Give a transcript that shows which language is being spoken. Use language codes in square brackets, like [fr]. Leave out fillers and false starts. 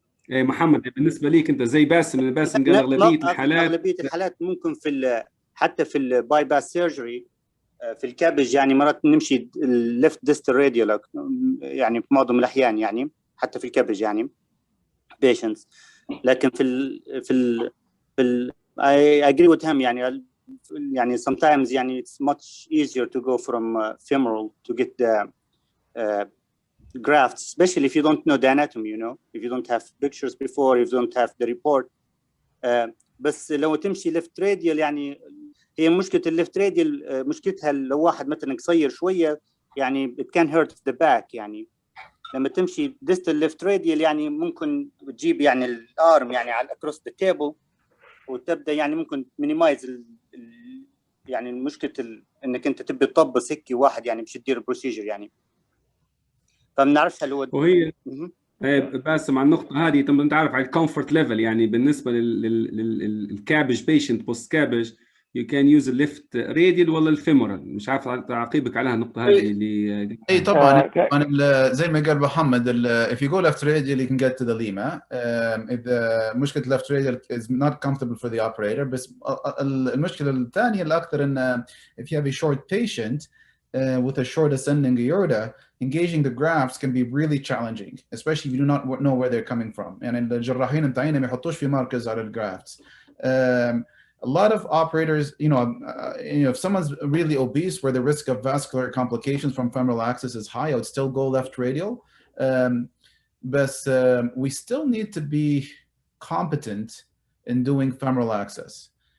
[ar] ايه محمد بالنسبه ليك انت زي باسم قال اغلبيه الحالات ممكن حتى في الباي باس سيرجري في الكابج يعني مرات نمشي الليفت ديستال راديال يعني في معظم الاحيان يعني حتى في الكابج يعني patients. لكن في [en] I agree with him يعني sometimes يعني it's much easier to go from femoral to get the grafts, especially if you don't know the anatomy, you know, if you don't have pictures before, if you don't have the report. [ar] بس لو تمشي left radial يعني هي مشكلة الليفت راديال مشكلتها لو واحد مثلا قصير شوية يعني [en] it can hurt the back. [ar] يعني لما تمشي distal left radial يعني ممكن تجيب يعني الارم يعني على across the table وتبدا يعني ممكن minimize يعني مشكلة انك انت تبي تطبس هيك واحد يعني مش تدير البروسيجر يعني. فما نعرفش هل هو وهي باسم على النقطة هذه. طب انت عارف على الكومفورت ليفل يعني بالنسبة للكابج بيشنت بوست كابج [en] you can use [ar] الليفت راديال ولا الفيمورال؟ مش عارف تعقيبك عليها النقطة هذه اللي اي طبعا زي ما قال محمد [en] if you go left radial you can get to the lima. [ar] إذا مشكلة [en] left radial is not comfortable for the operator. [ar] بس المشكلة الثانية الأكثر إن [en] if you have a short patient with a short ascending aorta, engaging the grafts can be really challenging, especially if you do not know where they're coming from. [ar] يعني الجراحين متاعين ما يحطوش في مركز على الجرافتس. [en] A lot of operators, if someone's really obese where the risk of vascular complications from femoral axis is high, I would still go left radial. But we still need to be competent in doing femoral access.